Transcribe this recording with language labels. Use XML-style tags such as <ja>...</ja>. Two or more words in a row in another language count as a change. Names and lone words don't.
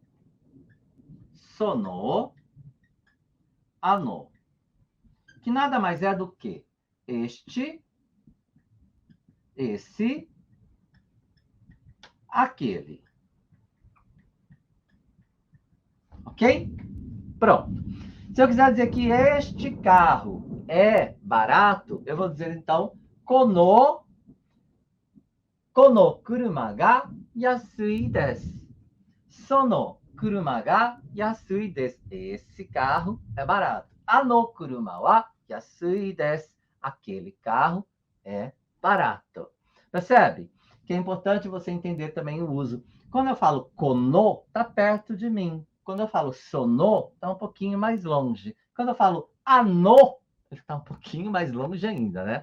<ja>この、その,</ja> <pt>que nada mais é do que este, esse, aquele. Ok? Pronto. Se eu quiser dizer que este carro é barato, eu vou dizer então</pt> <ja>この車が安いです. その車が安いです.</ja> <pt>Esse carro é barato.</pt> <ja>あの車は安いです.</ja> <pt>Aquele carro é barato. Percebe? Que é importante você entender também o uso. Quando eu falo kono, está perto de mim. Quando eu falo sono, está um pouquinho mais longe. Quando eu falo ano, ele está um pouquinho mais longe ainda, né?</pt>